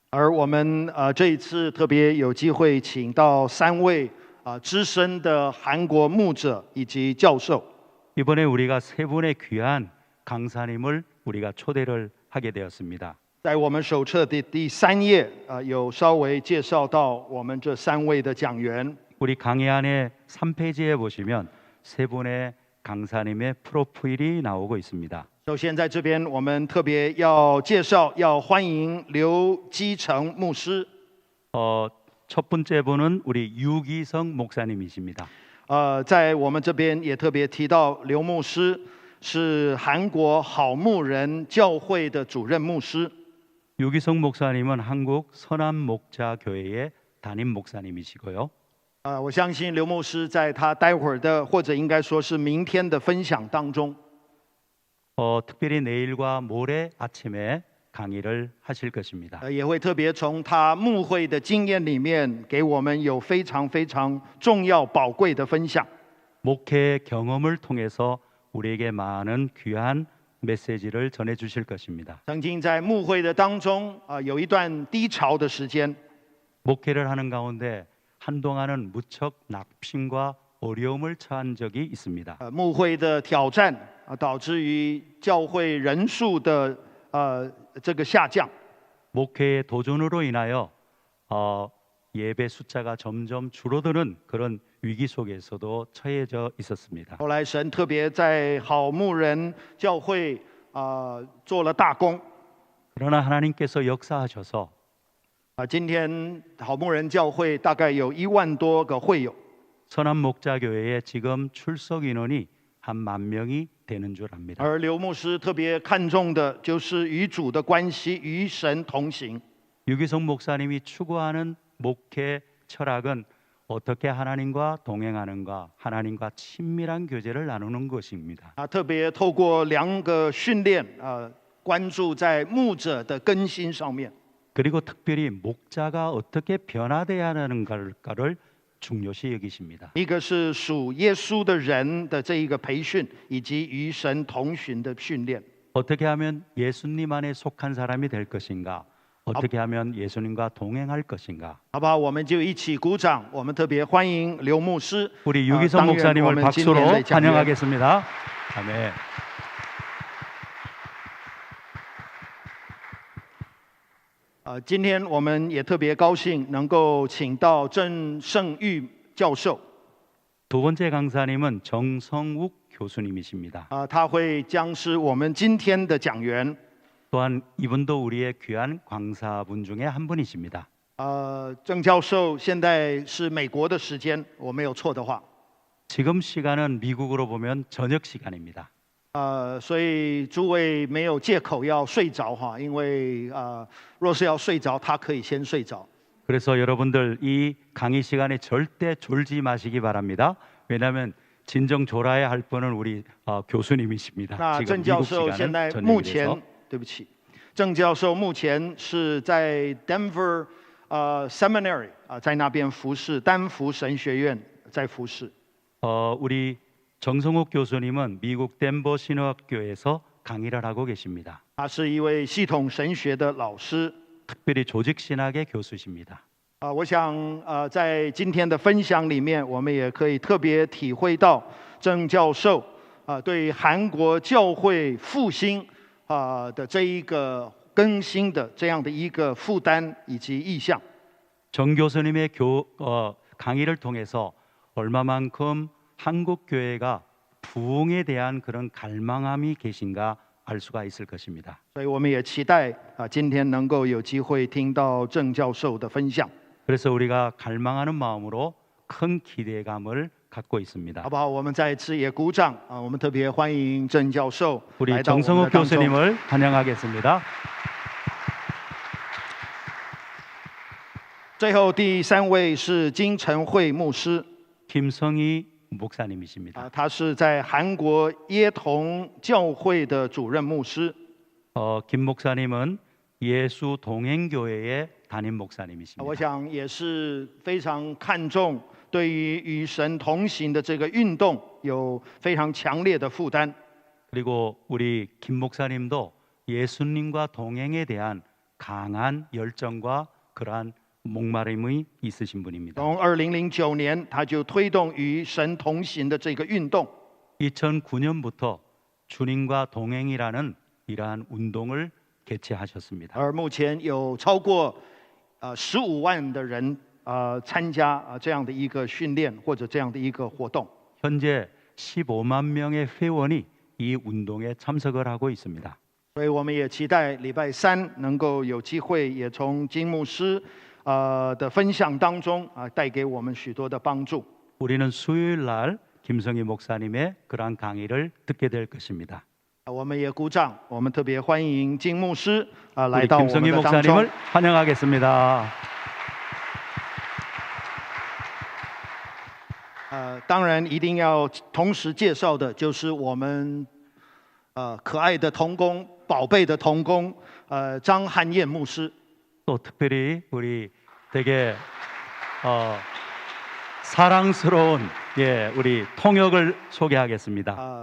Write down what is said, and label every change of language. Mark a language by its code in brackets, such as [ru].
[zh] 而我们这一次特别有机会请到3位资深的韩国牧者以及教授。 [ko] 이번에 우리가 3분의 귀한 강사님을 우리가 초대를 하게 되었습니다. [zh] 在我们手册的第3页有稍微介绍到我们这3位的讲员。 [ko] 우리 강의안의 3페이지에 보시면 3분의 강사님의 프로필이 나오고 있습니다. [zh] 首先在这边我们特别要介绍，要欢迎刘基成牧师。 [ko] 첫 번째 분은 우리 유기성 목사님이십니다. [zh] 在我们这边也特别提到刘牧师是韩国好牧人教会的主任牧师。 [ko] 유기성 목사님은 한국 선한 목자 교회의 담임 목사님이시고요. [zh] 我相信刘牧师在他待会儿的，或者应该说是明天的分享当中， [ko] 특별히 내일과 모레 아침에 강의를 하실 것입니다. [zh] 也会特别从他牧会的经验里面，给我们有非常非常重要宝贵的分享。 [ko] 목회 경험을 통해서 우리에게 많은 귀한 메시지를 전해 주실 것입니다. [zh] 曾经在牧会的当中有一段低潮的时间， [ko] 목회를 하는 가운데 한동안은 무척 낙심과 어려움을 처한 적이 있습니다. [zh] 牧会的挑战导致于教会人数的这个下降。 [ko] 목회의 도전으로 인하여 예배 숫자가 점점 줄어드는 그런 위기 속에서도 처해져 있었습니다. [zh] 后来神特别在好牧人教会做了大功。 [ko] 그러나 하나님께서 역사하셔서 [zh] 今天好牧人教会大概有1万多个会友。 [ko] 선한 목자 교회에 지금 출석 인원이 한 10,000명이 되는 줄 압니다. [zh] 而刘牧师特别看重的就是与主的关系，与神同行。 [ko] 유기성 목사님이 추구하는 목회 철학은 어떻게 하나님과 동행하는가, 하나님과 친밀한 교제를 나누는 것입니다. [zh] 特别透过2个训练关注在牧者的更新上面。 [ko] 그리고 특별히 목자가 어떻게 변화돼야 하는가를 중요시 여기십니다. [zh] 一个是属耶稣的人的这一个培训，以及与神同行的训练。 [ko] 어떻게 하면 예수님 안에 속한 사람이 될 것인가? 어떻게 하면 예수님과 동행할 것인가? [zh] 好不好？我们就一起鼓掌。我们特别欢迎刘牧师。 [ko] 우리 유기성 [zh] 当然 [ko] 목사님을 [zh] 我们今天 [ko] 박수로 [zh] 的讲员 [ko] 환영하겠습니다. 아멘. [zh] 今天我们也特别高兴能够请到郑圣玉教授。 [ko] 두 번째 강사님은 정성욱 교수님이십니다. [zh] 他会将是我们今天的讲员。 [ko] 또한 이분도 우리의 귀한 강사분 중에 한 분이십니다. [zh] 郑教授现在是美国的时间，我没有错的话。 [ko] 지금 시간은 미국으로 보면 저녁 시간입니다. [zh] 所以诸位没有借口要睡着哈，因为若是要睡着，他可以先睡着。 [ko] 그래서 여러분들 이 강의 시간에 절대 졸지 마시기 바랍니다. 왜냐하면 진정 졸아야 할 분은 우리 교수님이십니다. [zh] 那 [ko] 지금 [zh] 郑教 [ko] 미국 [zh] 授现在 [ko] 시간은 [zh] 目 [ko] 저녁이라서 [zh] 前，对不起，郑教授目前是在 Denver Seminary 在那边服侍，丹佛神学院在服侍。 [ko] 우리 정성욱 교수님은 미국 덴버 신학교에서 강의를 하고 계십니다. [zh] 他是一位系统神学的老师。 [ko] 특별히 조직 신학의 교수십니다. [zh] 我想在今天的分享里面，我们也可以特别体会到郑教授对韩国教会复兴的这一个更新的这样的一个负担以及意向。 [ko] 정 교수님의 강의를 통해서 얼마만큼 한국 교회가 부흥에 대한 그런 갈망함이 계신가 알 수가 있을 것입니다. [zh] 所以我们也期待今天能够有机会听到郑教授的分享。 [ko] 그래서 우리가 갈망하는 마음으로 큰 기대감을 갖고 있습니다. [zh] 好不好？我们再次也鼓掌我们特别欢迎郑教授 [ko] 우리 [zh] 来到我们的当中。 [ko] 교수님을 환영하겠습니다. [zh] 最后第三位是金晨慧牧师。 [ko] 김성희 목사님이십니다. [zh] 他是在韩国耶同教会的主任牧师。 [ko] 김 목사님은 예수 동행교회의 담임 목사님이십니다. [zh] 我想也是非常看重对于与神同行的这个运动有非常强烈的负担。 [ko] 그리고 우리 김 목사님도 예수님과 동행에 대한 강한 열정과 그러한 목마름이 있으신 분입니다. [zh] 从2009年，他就推动与神同行的这个运动。 [ko] 2009년부터 주님과 동행이라는 이러한 운동을 개최하셨습니다. [zh] 而目前有超过15万的人参加这样的一个训练或者这样的一个活动。 [ko] 현재 15만 명의 회원이 이 운동에 참석을 하고 있습니다. [zh] 所以我们也期待礼拜三能够有机会，也从金牧师的分享当中带给我们许多的帮助。 [ko] 우리는 수요일 날 김성희 목사님의 그러한 강의를 듣게 될 것입니다. [zh] 我们也鼓掌，我们特别欢迎金牧师来 [ko] 우리 [zh] 到我们 [ko] 김성희 [zh] 的当中。 [ko] 목사님을 환영하겠습니다. [zh] 当然一定要同时介绍的就是我们可爱的同工、宝贝的同工张汉燕牧师。 [ko] 또 특별히 우리 되게 사랑스러운 우리 통역을 소개하겠습니다.